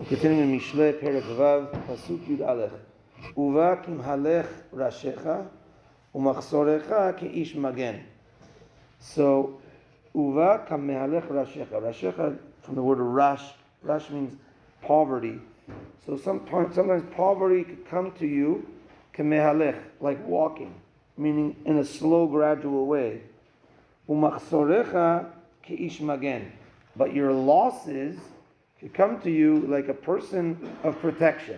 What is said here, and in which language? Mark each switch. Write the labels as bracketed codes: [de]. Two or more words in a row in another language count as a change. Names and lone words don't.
[en] Continuing in Mishlei Proverbs [he] פרק פסוק יוד אלף. ובא כמהלך רישך ומחסרך כאיש מגן. [en] So, [he] ובא כמהלך רישך. [en] Rashecha from the word rash. Rash means poverty. So sometimes poverty could come to you kammehalech, like walking, meaning in a slow, gradual way. [he] ומחסרך כאיש מגן. [en] But your losses could come to you like a person of protection.